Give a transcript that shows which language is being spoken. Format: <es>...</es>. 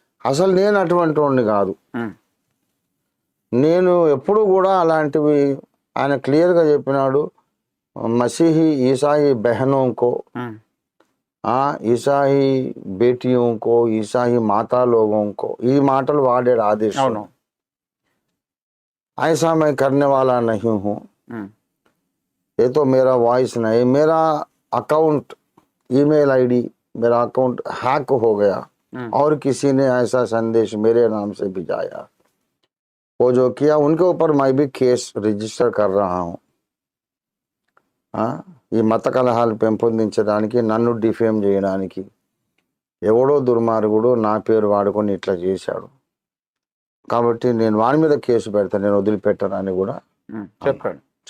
<te>అసలు నేను అటువంటి వాడిని కాదు. నేను ఎప్పుడు కూడా అలాంటివి, ఆయన క్లియర్గా చెప్పినాడు,</te> <hi>మసీహీ ఈసాయి బెహనోంకో, ఈసాయి బేటియోంకో, ఈసాయి మాతా లోగోంకో,</hi> <te>ఈ మాటలు వాడాడు ఆదేశ్.</te> <hi>ऐसा मैं करने वाला नहीं हूँ, ये तो मेरा वॉइस नहीं, मेरा अकाउंट, ईमेल आईडी, मेरा अकाउंट हैक हो गया और किसी ने ऐसा संदेश मेरे नाम से भिजाया, वो जो किया उनके ऊपर मैं भी केस रजिस्टर कर रहा हूँ.</hi> <te>ఈ మత కలహాలు పెంపొందించడానికి, నన్ను డిఫేమ్ చేయడానికి ఎవడో దుర్మార్గుడు నా పేరు వాడుకొని ఇట్లా చేశాడు, కాబట్టి నేను వాని మీద కేసు పెడతాను, నేను వదిలిపెట్టాను అని కూడా చెప్పాడు.</te>